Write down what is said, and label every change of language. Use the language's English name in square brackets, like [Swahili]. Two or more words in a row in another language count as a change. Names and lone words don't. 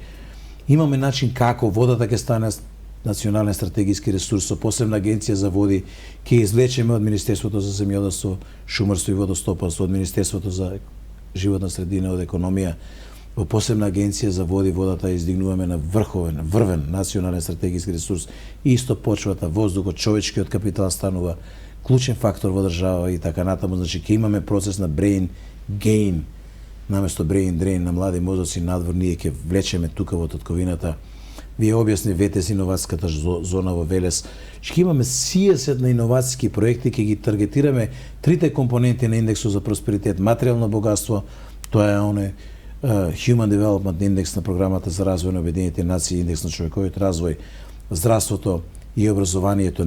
[Macedonian] Значи имаме начин како водата ќе стане национален стратегиски ресурс со посебна агенција за води, ќе извлечеме од Министерството за земјоделство, шумарство и водостопанство, од Министерството за животна средина, од економија, во посебна агенција за води, водата ја издигнуваме на врвен национален стратегиски ресурс, и исто почвата, воздухот, човечкиот капитал станува клучен фактор во држава и така натаму. Значи ќе имаме процес на [English] brain gain, [Macedonian] наместо [English] brain drain [Macedonian] на млади мозоци надвор, ние ќе влечеме тука во татковината. Вие објасни ВТС иновацијската зона во Велес. Ќе имаме сијесет на иновацијски проекти, ќе ги таргетираме трите компоненти на индексот за просперитет: материјално богатство, тоа е оне [English] Human Development Index [Macedonian] на програмата за развој на Обединетите нации, индекс на човековиот развој, здравството и образованието.